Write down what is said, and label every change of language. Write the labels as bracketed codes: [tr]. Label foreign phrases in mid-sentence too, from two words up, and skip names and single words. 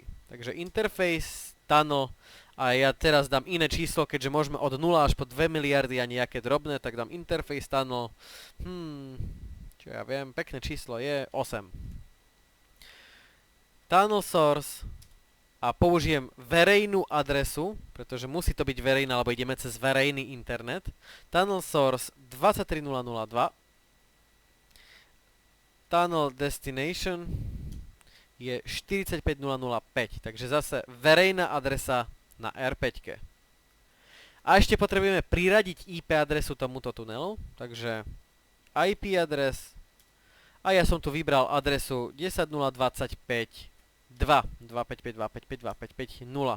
[sk] Takže [en] interface, tunnel, [sk] a ja teraz dám iné číslo, keďže môžeme od 0 až po 2 miliardy a nejaké drobné, tak dám [en] interface, tunnel, [sk] čo ja viem, pekné číslo je 8. [en] Tunnel source [sk] a použijem verejnú adresu, pretože musí to byť verejná, lebo ideme cez verejný internet. [en] Tunnel source [sk] 23002. [en] Tunnel destination [sk] je 45005, takže zase verejná adresa na R5. A ešte potrebujeme priradiť IP adresu tomuto tunelu, takže [en] IP adres [sk] a ja som tu vybral adresu 10.0.25.2.255.255.255.0.